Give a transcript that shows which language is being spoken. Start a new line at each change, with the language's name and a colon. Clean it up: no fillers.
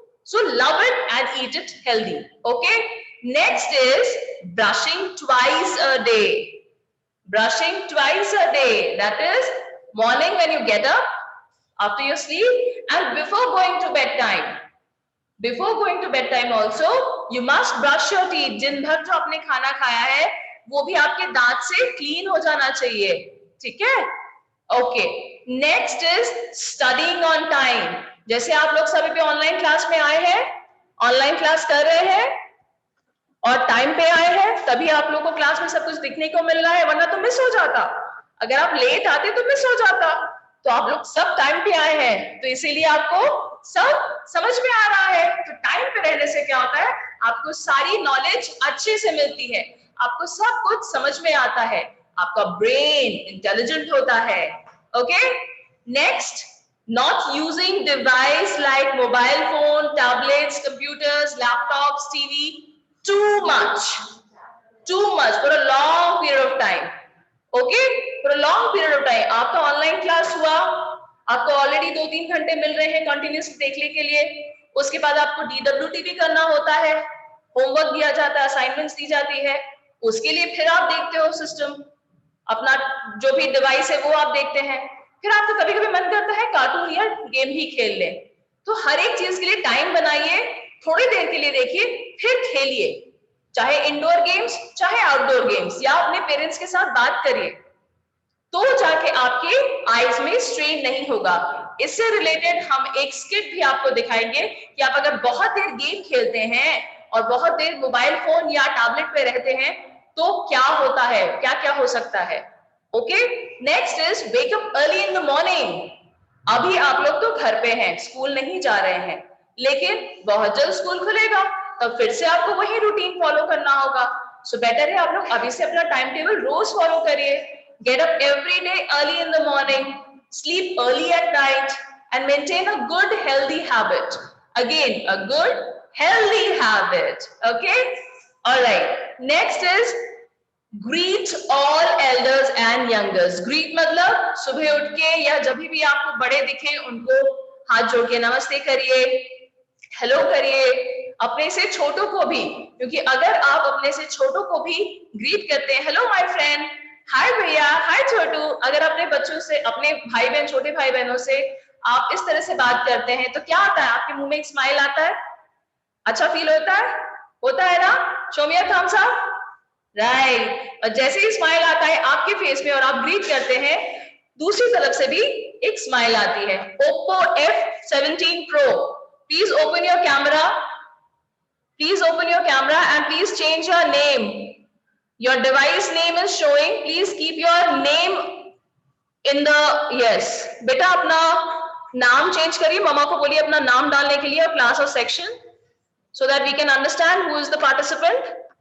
English: So love it and eat it healthy. Okay? Next is brushing twice a day. Brushing twice a day. That is morning when you get up, after your sleep, and before going to bedtime. Before going to bedtime also, you must brush your teeth.
Hindi: दिन भर जो आपने खाना खाया है, वो भी आपके दांत से क्लीन हो जाना चाहिए. ठीक है?
English: Okay. Next is studying on time.
Hindi: जैसे आप लोग सभी पे ऑनलाइन क्लास में आए हैं, ऑनलाइन क्लास कर रहे हैं और टाइम पे आए हैं, तभी आप लोगों को क्लास में सब कुछ दिखने को मिल रहा है, वरना तो मिस हो जाता. अगर आप लेट आते तो मिस हो जाता. तो आप लोग सब टाइम पे आए हैं, तो इसीलिए आपको सब समझ में आ रहा है. तो टाइम पे रहने से क्या होता है, आपको सारी नॉलेज अच्छे से मिलती है, आपको सब कुछ समझ में आता है, आपका ब्रेन इंटेलिजेंट होता है.
English: Okay, next, not using device like mobile phone, tablets, computers, laptops, TV too much for a long period of time. Okay, for a long period of time.
Hindi: आपका ऑनलाइन क्लास हुआ, आपको already 2-3 घंटे मिल रहे हैं continuously देखने के लिए, उसके बाद आपको DWT भी करना होता है, होमवर्क दिया जाता है, असाइनमेंट्स दी जाती है, उसके लिए फिर आप देखते हो सिस्टम, अपना जो भी डिवाइस है वो आप देखते हैं, फिर आपको कभी कभी मन करता है कार्टून या गेम ही खेल ले. तो हर एक चीज के लिए टाइम बनाइए, थोड़ी देर के लिए देखिए, फिर खेलिए, चाहे इंडोर गेम्स चाहे आउटडोर गेम्स, या अपने पेरेंट्स के साथ बात करिए, तो जाके आपके आईज में स्ट्रेन नहीं होगा. इससे रिलेटेड हम एक स्किट भी आपको दिखाएंगे कि आप अगर बहुत देर गेम खेलते हैं और बहुत देर मोबाइल फोन या टैबलेट पे रहते हैं तो क्या होता है, क्या क्या हो सकता है.
English: Okay, next is wake up early in the morning.
Hindi: अभी आप लोग तो घर पे हैं, स्कूल नहीं जा रहे हैं, लेकिन बहुत जल्द स्कूल खुलेगा, तब फिर से आपको वही रूटीन फॉलो करना होगा. सो बेटर है आप लोग अभी से अपना टाइम टेबल रोज फॉलो करिए.
English: Get up every day early in the morning, sleep early at night and maintain a good healthy habit. Again, a good healthy habit. Okay, all right. Next is greet all elders and youngers.
Hindi: Greet मतलब सुबह उठ के या जब भी आपको बड़े दिखे उनको हाथ जोड़ के नमस्ते करिए. हेलो करिए अपने से छोटों को भी, क्योंकि अगर आप अपने से छोटों को भी ग्रीट करते हैं,
English: hello my friend,
Hindi: हाय भैया, हाय छोटू, अगर अपने बच्चों से, अपने भाई बहन, छोटे भाई बहनों से आप इस तरह से बात करते हैं तो क्या आता है, आपके मुंह में एक स्माइल आता है, अच्छा फील होता है ना?
English: Show me your thumbs up, right.
Hindi: और जैसे ही स्माइल आता है आपके फेस में और आप ग्रीट करते हैं, दूसरी तरफ से भी एक स्माइल आती है।
English: Oppo F17 Pro, please open your camera, please open your camera and please change your name. Your device name is showing, please keep your name in the, yes,
Hindi: बेटा अपना नाम चेंज करिए, मम्मा को बोलिए अपना नाम डालने के लिए और क्लास और section,
English: so that we can understand who is the participant.